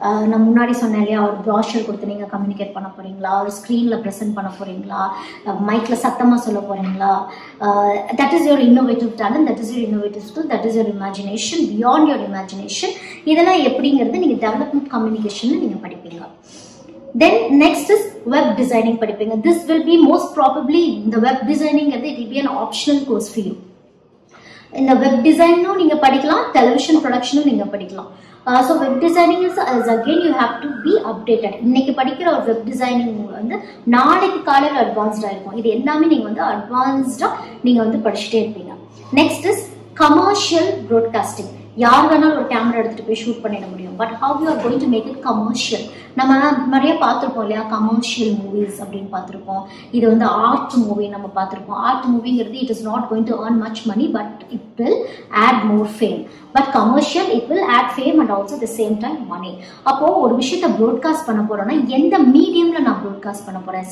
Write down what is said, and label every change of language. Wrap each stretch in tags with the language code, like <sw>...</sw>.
<ta>நான் முன்னாடி சொன்னேன் இல்லையா, ஒரு ப்ராஷர் கொடுத்து நீங்கள் கம்யூனிகேட் பண்ண போகிறீங்களா, ஒரு ஸ்க்ரீனில் ப்ரெசென்ட் பண்ண போகிறீங்களா, மைக்கில் சத்தமாக சொல்ல போகிறீங்களா,</ta> <en>that is your innovative talent, that is your innovative skill, that is your imagination,</en> <ta>beyond your imagination. இதெல்லாம் எப்படிங்கிறது நீங்கள் டெவலப்மெண்ட் கம்யூனிகேஷனில் நீங்கள் படிப்பீங்க.</ta> <en>Then next is web designing</en> <ta>படிப்பீங்க.</ta> <en>This will be most probably the web designing, it will be an optional course for you. In the web design</en> <ta>நீங்க படிக்கலாம்,</ta> <en>television production நீங்க படிக்கலாம். So web designing is again you have to be updated.</en> <ta>இன்னைக்கு படிக்கிற ஒரு web designing வந்து நாளைக்கு காலையில advanced இருக்கும். இது எல்லாமே நீங்க வந்து advanced நீங்க வந்து படிச்சுட்டே இருப்பீங்க.</ta> <en>Next is commercial broadcasting.</en> <ta>யார் வேணாலும் ஒரு கேமரா எடுத்துட்டு போய் ஷூட் பண்ணிட முடியும்.</ta> <en>But how you are going to make it commercial.</en> <ta>நம்ம நிறைய பார்த்துருப்போம் இல்லையா, கமர்ஷியல் மூவிஸ் அப்படின்னு பார்த்துருப்போம். இது வந்து ஆர்ட் மூவி நம்ம பார்த்துருப்போம். Art மூவிங்கிறது</ta> <en>It is not going to earn much money, but it will add more fame. But commercial it will add fame and also the same time money.</en> <ta>அப்போ ஒரு விஷயத்த ப்ராட்காஸ்ட் பண்ண போறோம்னா எந்த மீடியம்ல நான் ப்ராட்காஸ்ட் பண்ண போறேன்.</ta>